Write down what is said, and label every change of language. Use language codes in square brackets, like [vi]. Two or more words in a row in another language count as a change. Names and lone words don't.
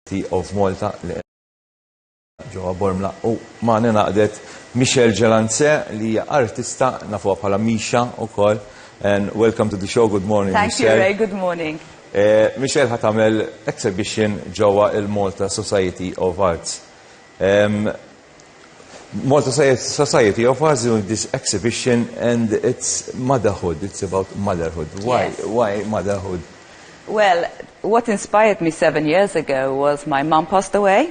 [mt] of Malta ġewwa Bormla u magħna naqdet Michelle Ġelance li hija artista nafuha bħala Misha wkoll. [en] And welcome to the show. Good morning, Thank Michelle. you, Ray. Good morning. [mt] Michelle ħat tagħmel exhibition ġewwa il-Malta Society of Arts. [en] Malta Society of Arts doing this exhibition and it's motherhood. It's about motherhood. Why? Yes. Why motherhood? Well, what inspired me 7 years ago was my mum passed away.